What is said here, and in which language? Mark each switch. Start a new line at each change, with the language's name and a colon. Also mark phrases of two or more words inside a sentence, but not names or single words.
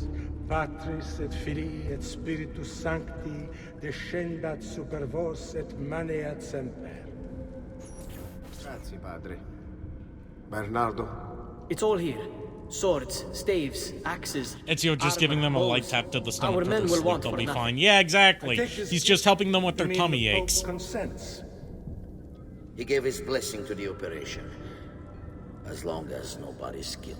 Latin: Patris et Filii et Spiritus Sancti, descendat super vos et maneat semper.
Italian: Grazie, padre. Bernardo?
English: It's all here. Swords, staves, axes. Ezio just giving them a light tap to the stomach. Our men will want they'll for be nothing. fine. Yeah, exactly. He's just helping them with their tummy aches. Consents. He gave his blessing to the operation, as long as nobody's killed.